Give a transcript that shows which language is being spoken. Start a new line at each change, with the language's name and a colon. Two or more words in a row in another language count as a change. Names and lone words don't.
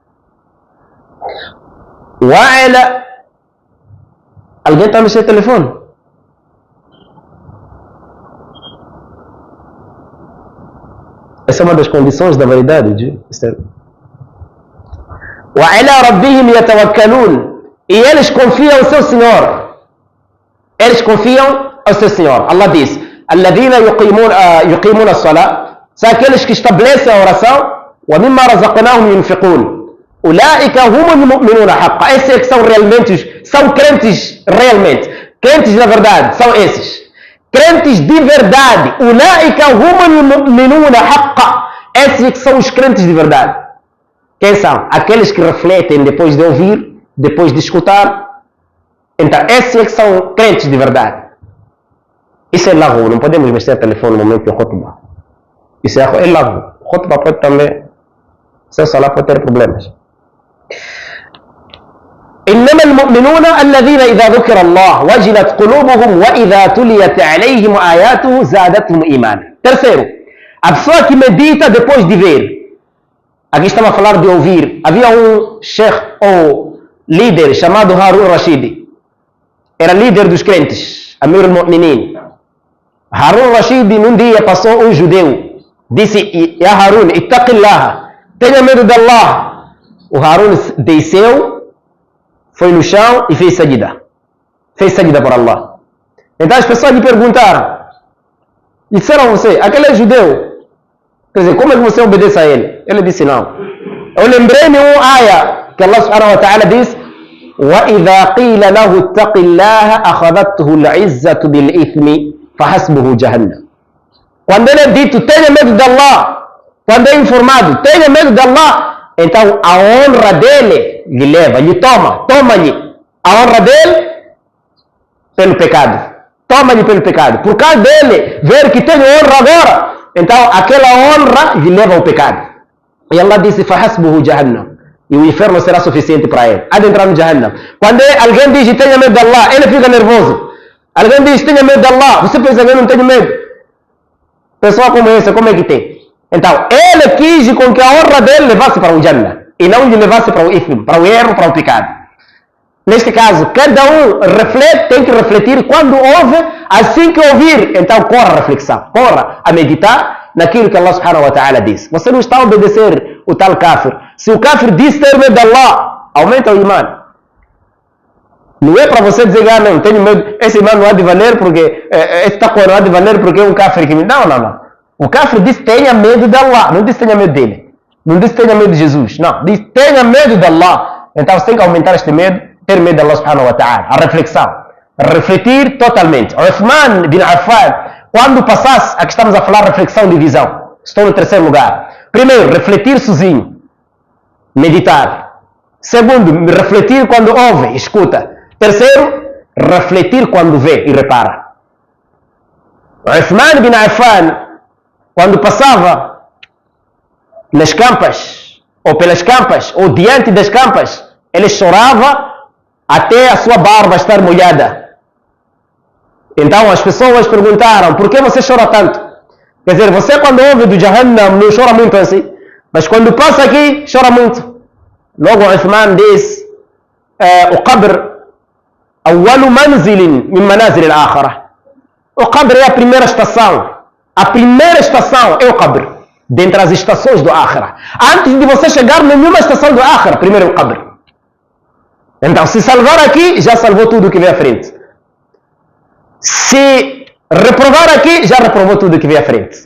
Arabic: وعلى.
Portuguese: Alguém está mexendo no telefone? Essa é uma das condições da validade.
Arabic: وَعَلَى رَبِّهِمْ يَتَوَكَّلُونَ.
Portuguese: E eles confiam ao seu Senhor. Eles confiam ao seu Senhor. Allah diz:
Arabic: الَّذِينَ يُقِيمُونَ الصَّلَاةَ.
Portuguese: São aqueles que estabelecem a oração.
Arabic: وَمِمَّا رَزَقْنَاهُمْ يُنْفِقُونَ. أُولَٰئِكَ هُمُ الْمُؤْمِنُونَ حَقًّا.
Portuguese: Esses é que são realmente, são crentes realmente. Crentes na verdade, são esses. Crentes de verdade.
Arabic: أولئك هم المؤمنون حقا.
Portuguese: Esses que são os crentes de verdade. Quem são? Aqueles que refletem depois de ouvir, depois de escutar. Então, esses que são crentes de verdade. Isso é lahu. Não podemos mexer no telefone no momento de khutbah. Isso é lahu. Khutbah pode também, seu salah pode ter problemas.
Arabic: إنما المؤمنون الذين إذا ذكر الله وجلت قلوبهم وإذا تليت عليهم آياته زادتهم إيمانا.
Portuguese: Terceiro, a pessoa que medita depois de ver. Aqui estamos a falar de ouvir. Havia um sheikh ou líder chamado Harun Rashid. Era líder dos crentes,
Arabic: أمير المؤمنين.
Portuguese: Harun Rashid num dia passou um judeu. Disse:
Arabic: يا هارون، اتق الله,
Portuguese: tenha medo de Allah. O Harun desceu, foi no chão e fez sajida. Fez sajida por Allah. Então as pessoas lhe perguntaram, e disseram a você: aquele é judeu, quer dizer, como é que você obedece a ele? Ele disse: não. Eu lembrei-me uma aya que Allah
Arabic: سبحانه وتعالى
Portuguese: diz:
Arabic: وَإِذَا قِيلَ لَهُ اتَّقِ اللَّهَ أَخَذَتْهُ الْعِزَّةُ بِالْإِثْمِ فَحَسْبُهُ جَهَنَّمُ.
Portuguese: Quando ele é dito: tenha medo de Allah, quando é informado: tenha medo de Allah, então a honra dele lhe leva, lhe toma-lhe a honra dele pelo pecado. Toma-lhe pelo pecado. Por causa dele ver que tem honra agora, então aquela honra lhe leva ao pecado. E Allah disse: فَحَسْبُهُ جَهَنَّمُ. E o inferno será suficiente para ele. Há de entrar no Jahannam. Quando alguém diz: tenha medo de Allah, ele fica nervoso. Alguém diz: tenha medo de Allah, você pensa que eu não tenho medo. Pessoa como essa, como é que tem? Então, ele quis com que a honra dele levasse para o Jannah e não lhe levasse para o ifm, para o erro, para o pecado. Neste caso, cada um tem que refletir quando ouve, assim que ouvir, então corra a reflexão, corra a meditar naquilo que Allah
Arabic: سبحانه وتعالى
Portuguese: diz. Você não está a obedecer o tal kafir. Se o kafir diz ter medo de Allah, aumenta o imã. Não é para você dizer: não, tenho medo, esse imã não há de valer porque, esse taqwa não há de valer porque é um kafir que me... Não. O kafir diz: tenha medo de Allah, não diz tenha medo dele. Não diz tenha medo de Jesus, não. Diz tenha medo de Allah. Então você tem que aumentar este medo, ter medo de Allah
Arabic: سبحانه وتعالى.
Portuguese: A reflexão. Refletir totalmente. Uthman bin Affan, quando passasse, aqui estamos a falar reflexão de visão. Estou no terceiro lugar. Primeiro, refletir sozinho. Meditar. Segundo, refletir quando ouve, escuta. Terceiro, refletir quando vê e repara. Uthman bin Affan, quando passava nas campas, ou pelas campas, ou diante das campas, ele chorava até a sua barba estar molhada. Então as pessoas perguntaram: por que você chora tanto? Quer dizer, você quando ouve do Jahannam não chora muito assim, mas quando passa aqui, chora muito. Logo Uthman diz: o
Arabic: قبر أول منزل من منازل الآخرة.
Portuguese: O qabr é a primeira estação. A primeira estação é o qabr, dentre as estações do Akhirah. Antes de você chegar nenhuma estação do Akhirah, primeiro é o qabr. Então, se salvar aqui, já salvou tudo que vem à frente. Se reprovar aqui, já reprovou tudo que vem à frente.